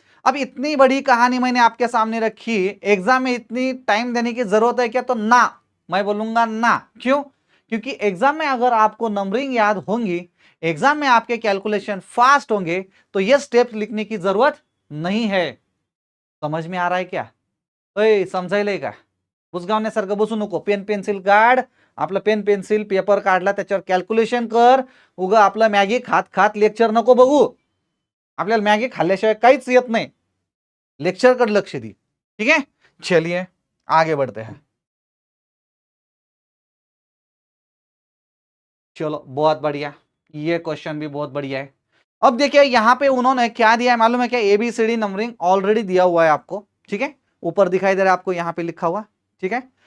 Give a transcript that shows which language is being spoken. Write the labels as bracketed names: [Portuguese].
[Hindi] अब इतनी बड़ी कहानी मैंने आपके सामने रखी, एग्जाम में इतनी टाइम देने की जरूरत है क्या, तो ना, मैं बोलूंगा ना। क्यों, क्योंकि एग्जाम में अगर आपको नंबरिंग याद होंगी, एग्जाम में आपके कैलकुलेशन फास्ट होंगे, तो ये स्टेप लिखने की जरूरत नहीं है। समझ में आ रहा है क्या, [Marathi] समजायलंय का, बुजगावने सारखं बसू नको, पेन पेन्सिल काढ, आपलं पेन पेन्सिल पेपर काढला, त्याच्यावर कॅल्क्युलेशन कर, उगा आपलं मॅगी खात खात लेक्चर नको बघू, आपल्याला मॅगी खाल्ल्याशिवाय काहीच येत नाही, लेक्चर कर लक्ष दी, ठीक है। [Hindi] चलिए आगे बढ़ते हैं, चलो बहुत बढ़िया, ये क्वेश्चन भी बहुत बढ़िया है। अब देखिए यहां पे उन्होंने क्या दिया है मालूम है क्या, ABCD नंबरिंग ऑलरेडी दिया हुआ है आपको, ठीक है, ऊपर दिखाई दे रहा है आपको, यहां पे लिखा हुआ, ठीक है।